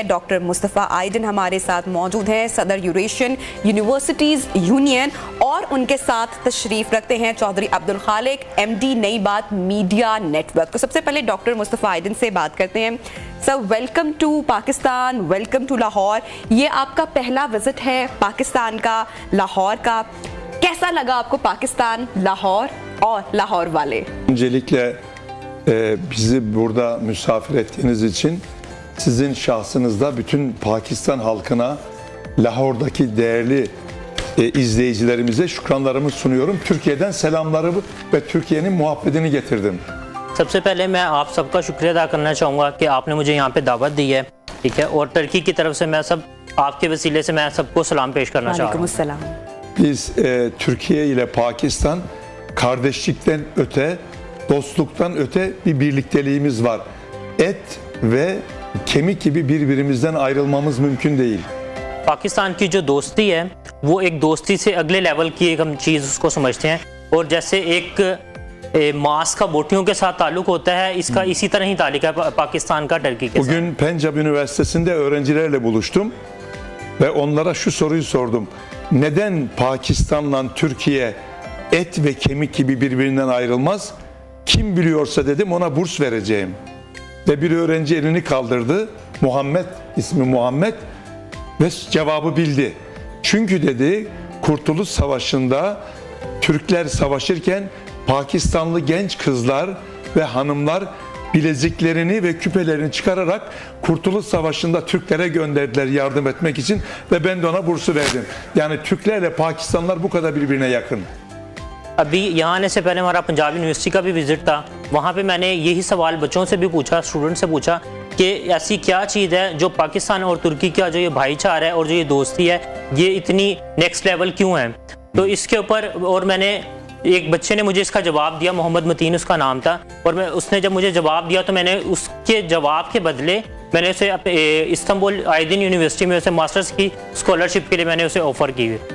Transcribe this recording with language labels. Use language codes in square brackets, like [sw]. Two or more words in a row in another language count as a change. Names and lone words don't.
[hi] डॉक्टर मुस्तफ़ा आइडन हमारे साथ मौजूद हैं, सदर यूरेशियन यूनिवर्सिटीज़ यूनियन, और उनके साथ तशरीफ रखते हैं चौधरी अब्दुल खालिक, MD नई बात मीडिया नेटवर्क। तो सबसे पहले डॉक्टर मुस्तफ़ा आइडन से बात करते हैं। सर, [en] welcome to Pakistan, welcome to Lahore. [hi] ये आपका पहला विजिट है पाकिस्तान का, लाहौर का। कैसा लगा आपको पाकिस्तान, लाहौर और लाहौर वाले? [tr] Öncelikle bizi burada misafir ettiğiniz için sizin şahsınızda bütün Pakistan halkına, Lahor'daki değerli izleyicilerimize şükranlarımı sunuyorum. Türkiye'den selamlarımı ve Türkiye'nin muhabbetini getirdim. [hi] सबसे पहले मैं आप सबका शुक्रिया अदा करना चाहूँगा कि आपने मुझे यहाँ पे दावत दी है, ठीक है, और टर्की की तरफ से मैं सब आपके वसीले से मैं सबको सलाम पेश करना चाहूँगा। [tr] Biz Türkiye ile Pakistan kardeşlikten öte, dostluktan öte bir birlikteliğimiz var. Et ve kemik gibi birbirimizden ayrılmamız mümkün değil. [hi] पाकिस्तान की जो दोस्ती है वो एक दोस्ती से अगले लेवल की एक हम चीज़ उसको समझते हैं और जैसे एक मांस का बोटियों के साथ ताल्लुक होता है, इसका इसी तरह ही ताल्लुक है पाकिस्तान का टर्की के साथ। [tr] Bugün Pencap Üniversitesi'nde öğrencilerle buluştum ve onlara şu soruyu sordum. Neden Pakistan'la Türkiye et ve kemik gibi birbirinden ayrılmaz? Kim biliyorsa dedim ona burs vereceğim. Ve bir öğrenci elini kaldırdı. Muhammed, ismi Muhammed, ve cevabı bildi. Çünkü dedi Kurtuluş Savaşı'nda Türkler savaşırken Pakistanlı genç kızlar ve hanımlar bileziklerini ve küpelerini çıkararak Kurtuluş Savaşı'nda Türklere gönderdiler yardım etmek için ve ben de ona bursu verdim. Yani Türklerle Pakistanlılar bu kadar birbirine yakın. [hi] अभी यहाँ आने से पहले हमारा पंजाब यूनिवर्सिटी का भी विजिट था, वहाँ पे मैंने यही सवाल बच्चों से भी पूछा, स्टूडेंट से पूछा कि ऐसी क्या चीज़ है जो पाकिस्तान और तुर्की का जो ये भाईचारा है और जो ये दोस्ती है ये इतनी [en] next level [hi] क्यों है। तो इसके ऊपर और मैंने एक बच्चे ने मुझे इसका जवाब दिया, मोहम्मद मतीन उसका नाम था, और मैं उसने जब मुझे जवाब दिया तो मैंने उसके जवाब के बदले मैंने उसे इस्तांबुल आइडिन यूनिवर्सिटी में उसे मास्टर्स की स्कॉलरशिप के लिए मैंने उसे ऑफ़र की।